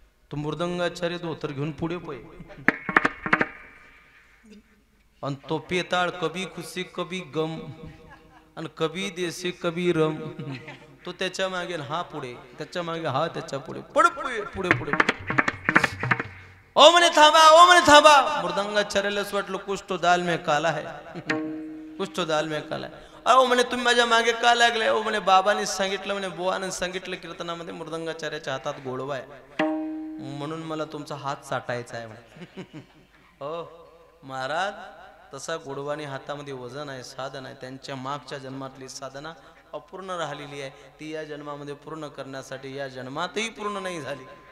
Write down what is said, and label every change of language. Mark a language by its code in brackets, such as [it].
[mr] तो मृदंगाचार्य धोतर घेऊन पुढे पोय, आणि तो पेताळ कभी खुशी कभी गम आणि कभी देशी कभी रम. तो त्याच्या मागे हा पुढे, त्याच्या मागे हा, त्याच्या पुढे पुढे पुढे पुढे. ओ म्हणे थांबा, ओ म्हणे थांबा. मृदंगाचार्यालाच वाटलं [hi] कुछ तो दाल में काला है, कुछ तो दाल में काला है. [mr] अहो म्हणे तुम्ही माझ्या मागे का लागले? ओ म्हणे बाबांनी सांगितलं, म्हणे बुवाने सांगितलं कीर्तनामध्ये मृदंगाचार्याच्या हातात गोडवा आहे, म्हणून मला तुमचा हात चाटायचा आहे म्हणे. हो महाराज, तसा गोडवानी हातामध्ये वजन आहे, साधन आहे. त्यांच्या मागच्या जन्मातली साधना अपूर्ण राहिलेली आहे, ती या जन्मामध्ये पूर्ण करण्यासाठी या जन्मातही पूर्ण नाही झाली.